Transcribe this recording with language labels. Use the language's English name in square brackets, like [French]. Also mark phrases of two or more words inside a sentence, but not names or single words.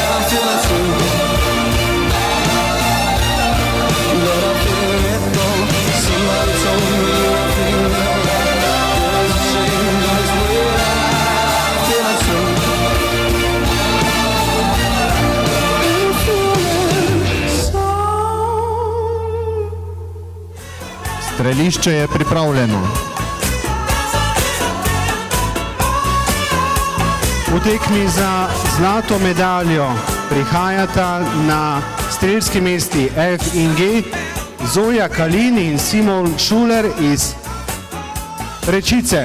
[English] I feel that too. But I feel it go. Somebody told me nothing there. There's a change in this way tonight. I feel that too. I'm feeling so. [Slovenian] Strelišče je pripravljeno. V tekmi za zlato medaljo prihajata na strelski mesti F in G Zoja Kalin in Simon Šuler iz Rečice.